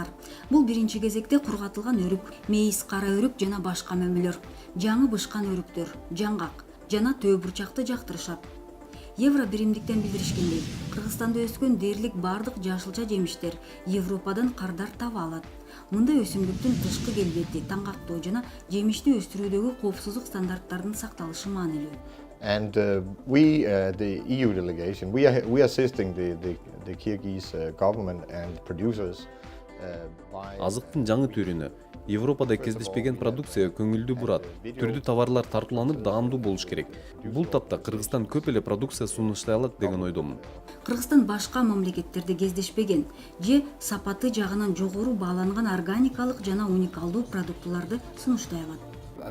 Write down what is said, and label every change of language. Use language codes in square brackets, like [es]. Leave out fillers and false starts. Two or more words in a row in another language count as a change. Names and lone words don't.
[ky] Бул биринчи кезекте кургатылган өрүк, мейиз, кара өрүк жана башка мөмөлөр, жаңы бышкан өрүктөр, жаңгак жана төө бурчакты жактырышат. Евро биримдиктен билдиришкендей, Кыргызстанда өскөн дээрлик бардык жашылча жемиштер Европадан кардар таба алат. Мында өсүмдүктүн тышкы келбети, таңгактоо жана жемишти өстүрүүдөгү коопсуздук стандарттарынын сакталышы маанилүү. [en] And we, the EU delegation, we are assisting the Kyrgyz government and producers by [ky] Азыктын жаңы түрүнө Европада кездешпеген продукция көңүлдүү бурат. Түрдүү товарлар тартууланып даамдуу болуш керек. Бул тапта Кыргызстан көп эле продукция сунуштай алат деген ойдомун. Кыргызстан башка мамлекеттерде кездешпеген же сапаты жагынан жогору бааланган органикалык жана уникалдуу продуктуларды сунуштай алат.